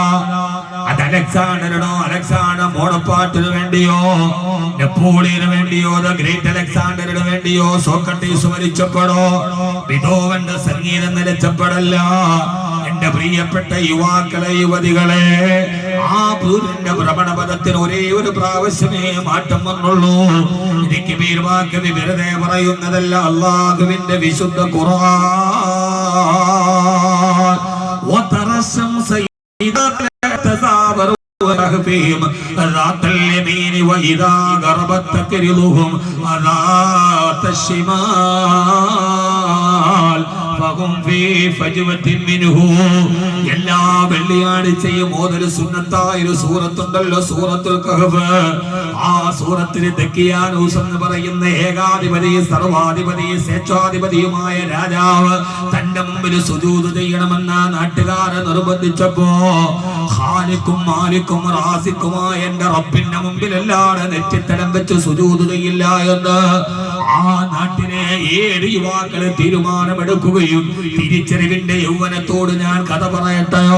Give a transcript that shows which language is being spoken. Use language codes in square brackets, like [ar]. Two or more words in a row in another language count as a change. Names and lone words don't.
[ml] അത് അലക്സാണ്ടറിനോ, അലക്സാണ്ടർ ബോണപ്പാർട്ടിന് വേണ്ടിയോ, നെപ്പോളിയന് വേണ്ടിയോ, ഗ്രേറ്റ് അലക്സാണ്ടറിന് വേണ്ടിയോ സോക്രട്ടീസ് മരിച്ചപ്പോഴോ, ബീഥോവന്റെ സംഗീതം നിലച്ചപ്പോഴല്ല. എന്റെ പ്രിയപ്പെട്ട യുവാക്കളെ, യുവതികളെ, ആ സൂര്യന്റെ ഭ്രമണപഥത്തിന് ഒരേ ഒരു പ്രാവശ്യമേ മാറ്റം വന്നുള്ളൂ. എനിക്ക് വീർവാക്കവി വെറുതെ പറയുന്നതല്ല, അള്ളാഹുവിന്റെ വിശുദ്ധ ഖുർആൻ. [ar] ذات اليمين وإذا غربت تقرضهم ذات الشمال فهم في فجوة منه. [ml] എല്ലാ വെള്ളിയാഴ്ചയും ഓതൊരു സുന്നത്തായ ഒരു സൂറത്തുണ്ടല്ലോ, സൂറത്തുൽ കഹ്ഫ്. ആ സൂറത്തിൽ ദക്കിയാനൂസ് എന്ന് പറയുന്ന ഏകാധിപതി, സർവാധിപതി, സ്വേച്ഛാധിപതിയുമായ രാജാവ് തന്റെ മുമ്പിൽ സുജൂദ് ചെയ്യണമെന്ന നാട്ടുകാരെ നിർബന്ധിച്ചപ്പോ ഖാലിഖും മാലിക്കും റാസിക്കുമായ എന്റെ റബ്ബിന്റെ മുമ്പിലല്ലാതെ നെറ്റിത്തടം വെച്ച് സുജൂദ് ചെയ്യില്ല എന്ന് ആ നാട്ടിലെ 7 യുവാക്കള് തീരുമാനമെടുക്കുകയും തിരിച്ചറിവിന്റെ യൗവനത്തോട് ഞാൻ കഥ പറയട്ടെയോ?